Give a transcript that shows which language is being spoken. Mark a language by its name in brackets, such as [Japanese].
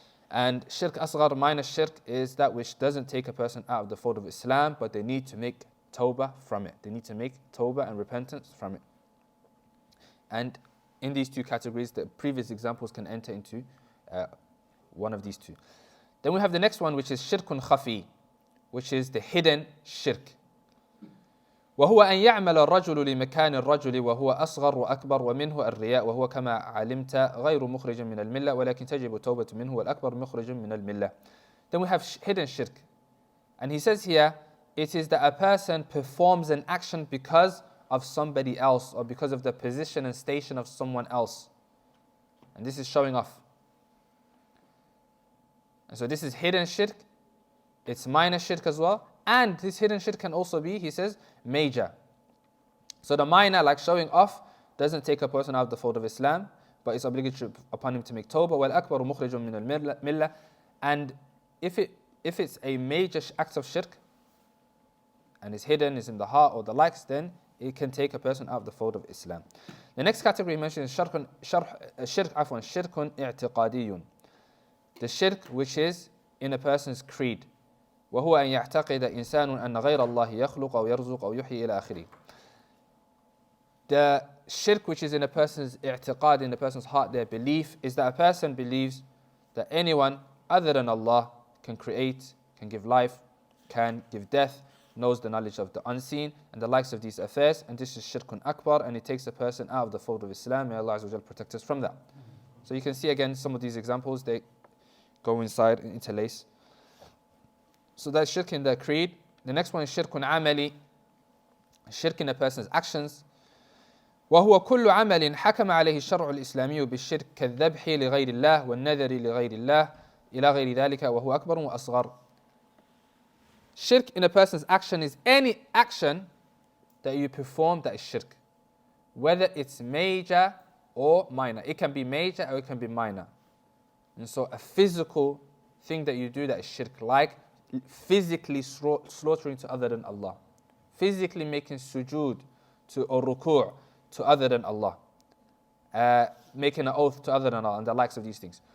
[English] And shirk asghar, minor shirk, is that which doesn't take a person out of the fold of Islam, but they need to make tawbah from it. They need to make tawbah and repentance from it. And in these two categories, the previous examples can enter into one of these two. Then we have the next one, which is shirkun khafi, which is the hidden shirk. [Arabic] وهو أن يعمل الرجل لمكان الرجل وهو أصغر وأكبر ومنه الرياء وهو كما علمت غير مخرج من الملة ولكن تجب التوبة منه والأكبر مخرج من الملة. [English] Then we have hidden shirk. And he says here, it is that a person performs an action because of somebody else or because of the position and station of someone else. And this is showing off. And so this is hidden shirk. It's minor shirk as well. And this hidden shirk can also be, he says, major. So the minor, like showing off, doesn't take a person out of the fold of Islam, but it's obligatory upon him to make tawbah. [Arabic] وَالْأَكْبَرُ مُخْرِجٌ مِنَ الْمِلَّةِ. [English] And if it's a major act of shirk, and it's hidden, is in the heart or the likes, then it can take a person out of the fold of Islam. The next category mentioned is shirkun i'tiqadiyun. The shirk which is in a person's creed. [Arabic] وهو أن يعتقد إنسان أن غير الله يخلق أو يرزق أو يحيي إلى آخره. [English] The shirk which is in a person's i'tiqad, in a person's heart, their belief, is that a person believes that anyone other than Allah can create, can give life, can give death, knows the knowledge of the unseen, and the likes of these affairs. And this is shirkun akbar, and it takes a person out of the fold of Islam. May Allah Azza wa Jal protect us from that. So you can see again some of these examples, they go inside and interlace. So that's shirk in the creed. The next one is shirkun amali, shirk in a person's actions. [Arabic] وهو كل عمل حكم عليه الشرع الإسلامي بالشرك كالذبح لغير الله والنذر لغير الله إلى غير ذلك وهو أكبر وأصغر. [English] Shirk in a person's action is any action that you perform that is shirk, whether it's major or minor. It can be major or it can be minor. And so a physical thing that you do that is shirk, like physically slaughtering to other than Allah, physically making sujood to or ruku' to other than Allah, making an oath to other than Allah, and the likes of these things.